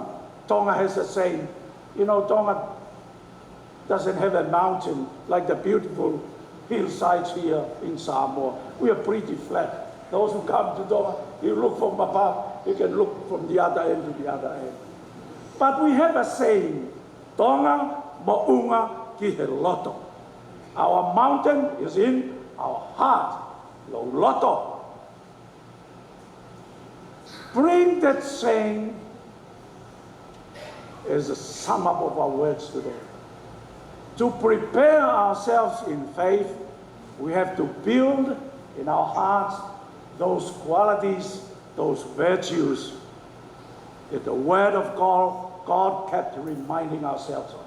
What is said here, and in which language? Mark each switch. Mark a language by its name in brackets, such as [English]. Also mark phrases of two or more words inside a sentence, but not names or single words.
[English] Tonga has a saying, you know, Tonga doesn't have a mountain like the beautiful hillsides here in Samoa. We are pretty flat. Those who come to Tonga, you look from above, you can look from the other end to the other end. But we have a saying, [Tongan] Tonga mo'unga ki he loto. [English] Our mountain is in our heart, [Tongan] lo loto. [English] Bring that saying as a sum up of our words today. To prepare ourselves in faith, we have to build in our hearts those qualities, those virtues that the Word of God kept reminding ourselves of.